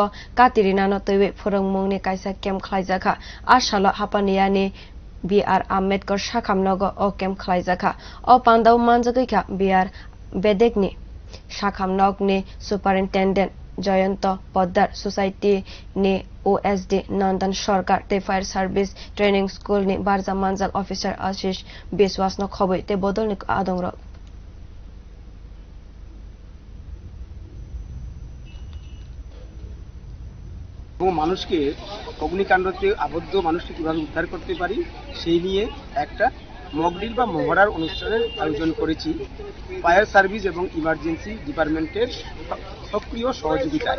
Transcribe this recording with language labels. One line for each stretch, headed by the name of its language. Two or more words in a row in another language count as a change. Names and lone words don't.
Kok Borok: katirinano twiwi phwrwngmungni kaisa khwlaijak asalo hapania-ni B.R Ambedkar sakham nogo o khwlaijak o pandao manjagwikha B.R Ambedkar sakham nok-ni superintendent Jayanta Podhar Society ni OSD Nandan Sarkar te Fire Service Training School ni barja manjak officer Ashim Biswas no khobwi te bodol ni adongrog
Bangla: মানুষকে অগ্নিকাণ্ডতে আবদ্ধ মানুষকে কিভাবে উদ্ধার করতে পারি সেই নিয়ে একটা মকড্রিল বা মহড়ার অনুষ্ঠানের আয়োজন করেছি
English: fire service
Bangla: এবং
English: emergency department
Bangla: সক্রিয় সহযোগিতায়।